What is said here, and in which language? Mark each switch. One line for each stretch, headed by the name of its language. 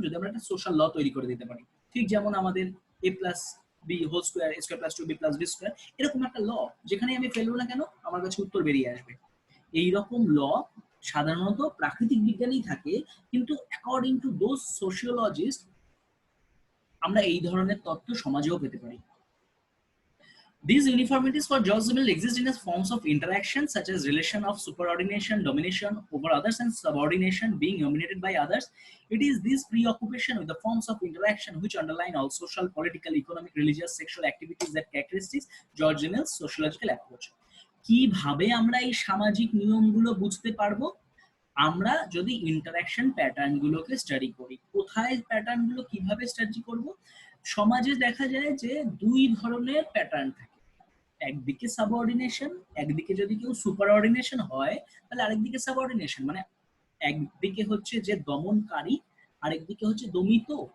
Bangla: যদি আমরা একটা সোশ্যাল ল তৈরি করে দিতে পারি। ঠিক যেমন আমাদের a plus B whole square, a square plus 2b plus B square, এরকম একটা ল, যেখানে আমি ফেলবো না কেন আমার কাছে উত্তর বেরিয়ে আসবে। এইরকম ল সাধারণত প্রাকৃতিক বিজ্ঞানেই থাকে, কিন্তু
English: according to those sociologist
Bangla: আমরা এই ধরনের তত্ত্ব সমাজেও পেতে পারি।
English: These uniformities for George Simmel exist in forms of interaction such as relation of superordination, domination over others and subordination being dominated by others. It is this preoccupation with the forms of interaction which underline all social, political, economic, religious, sexual activities that characteristics George Simmel's sociological approach.
Bangla: কিভাবে আমরা এই সামাজিক নিয়মগুলো বুঝতে পারবো? আমরা যদি interaction pattern গুলোকে স্টাডি করি। কোথায় প্যাটার্ন গুলো কিভাবে স্টাডি করব? সমাজে দেখা যায় যে দুই ধরনের প্যাটার্ন থাকে। একদিকে সাবঅর্ডিনেশন, একদিকে যদি কেউ সুপার অর্ডিনেশন হয় তাহলে আরেকদিকে সাবঅর্ডিনেশন, মানে একদিকে হচ্ছে যে দমনকারী, আরেকদিকে হচ্ছে দমিত।